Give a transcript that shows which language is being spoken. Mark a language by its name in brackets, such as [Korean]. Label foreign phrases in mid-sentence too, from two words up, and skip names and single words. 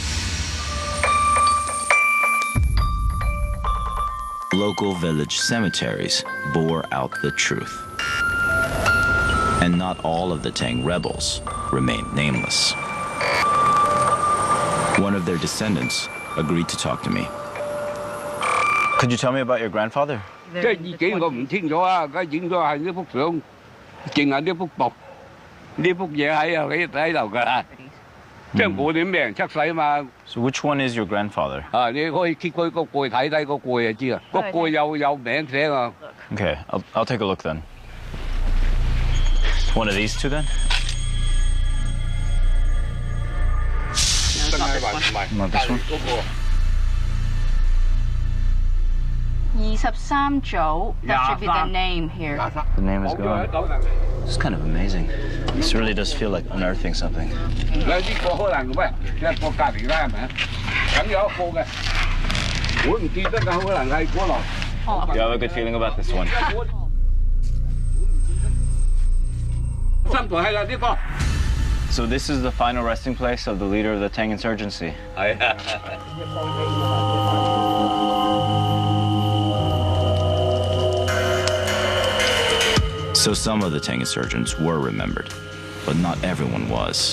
[English] Local village cemeteries bore out the truth. And not all of the Tang rebels remained nameless. One of their descendants agreed to talk to me. Could you tell me about your grandfather? [Cantonese] 即係意境我唔清楚啊，佢影咗係呢幅相，淨係呢幅布，呢幅嘢喺度㗎啦。即係我哋咩人出世嘛。 [English] So which one is your grandfather? [Cantonese] 啊，你可以揭佢個蓋睇睇個蓋就知啦，個蓋有名寫啊。 [English] Okay, I'll take a look then. One of these two then? Not this one. 23組, that should be the name here. The name is gone. It's kind of amazing. This really does feel like unearthing something. [Cantonese] 呢個可能咩？一個隔離啦，係咪？咁有一個嘅，我唔記得㗎，可能係嗰度。 [English] You have a good feeling about this one? [Cantonese] 三台係啦，呢個。 [English] So this is the final resting place of the leader of the Tang insurgency. So some of the Tang insurgents were remembered, but not everyone was.